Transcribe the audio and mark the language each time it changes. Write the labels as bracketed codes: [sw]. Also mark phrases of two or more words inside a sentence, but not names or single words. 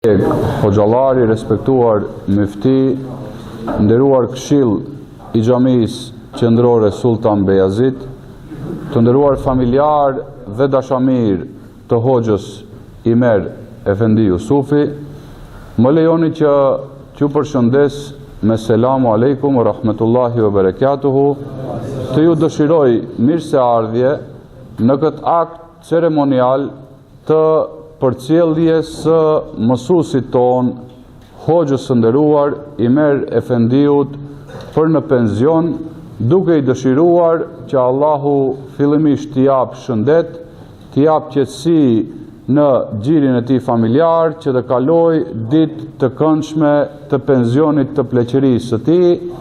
[sq] Hoxhallari, respektuar mufti, nderuar këshill i xhamisë qendrore Sultan Bejazit, të nderuar familjar dhe dashamir të hoxhës Imer Efendi Jusufi, më lejoni që t'ju përshëndes me [ar] السلام عليكم ورحمة الله وبركاته, [sq] të ju dëshiroj mirëseardhje në këtë akt ceremonial të përcjelljes së mësuesit ton, hoxhës së nderuar Imer Efendiut për në penzion, duke i dëshiruar që Allahu fillimisht t'i jap shëndet, t'i jap qetësi në gjirin e tij familjar, që të kaloj ditë të këndshme të pensionit të pleqërisë së tij.